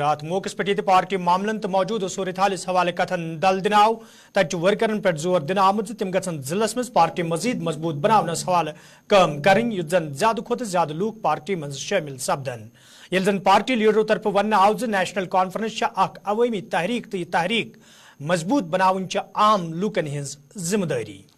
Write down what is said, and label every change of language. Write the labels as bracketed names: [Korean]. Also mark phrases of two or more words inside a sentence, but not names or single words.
[Kashmiri] ات موقع پہ یہ پارٹی معاملن تو موجود صورت حالس حوالہ کتن دل دن آو تت ورکرن پہ زور دن آمت تم گھن ضلع مز پارٹی مزید مضبوط بناونس حوالہ کام کریں یت زن زیادہ کھوت زیادہ لوک پارٹی مز شامل سپدن. یل زن پارٹی لیڈرو طرف ون آو نیشنل کانفرنس اخ عوامی تحریک تو یہ تحریک مضبوط بناون عام لوکن ہز ذمہ داری.